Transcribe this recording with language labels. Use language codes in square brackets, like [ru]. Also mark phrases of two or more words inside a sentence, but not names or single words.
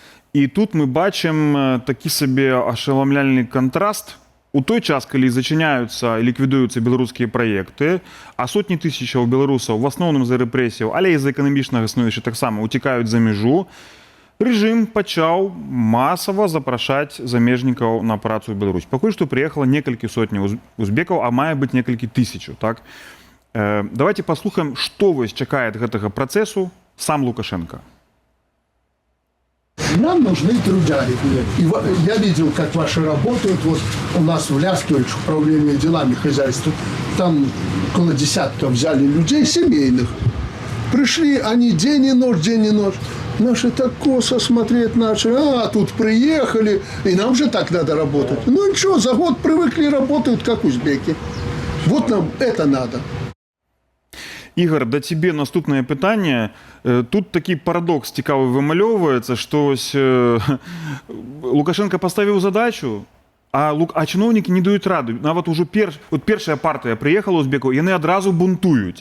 [be] І тут мы бачым такі сабе ашаламляльны кантраст у той час, калі зачыняюцца і ліквідуюцца беларускія праекты, а сотні тысячаў беларусаў в асноўным з-за рэпрэсіяў, але і з-за эканамічнага становішча таксама уцікаюць за мяжу, рэжым пачаў масава запрашаць замежнікаў на працу ў Беларусь. Пакуль што прыехала некалькі сотняў узбекаў, а мае быць некалькі тысячаў. Так? Давайте паслухаем, што вось чакае ад гэтага працэсу сам Лукашенко. [ru] Нам нужны трудяги. И я видел, как ваши работают. Вот у нас в Ляскович управление делами хозяйства. Там около десятка взяли людей семейных. Пришли они день и ночь, день и ночь. Наши так косо смотреть начали. А, тут приехали. И нам же так надо работать. Ну ничего, за год привыкли, работают, как узбеки. Вот нам это надо. [be] Ігор, да цябе наступнае пытанне. Тут такі парадокс цікавы вымалёўваецца, што Лукашенко паставіў задачу, а чыноўнікі не даюць рады. Нават ужо першая партыя прыехала узбекаў, яны адразу бунтуюць.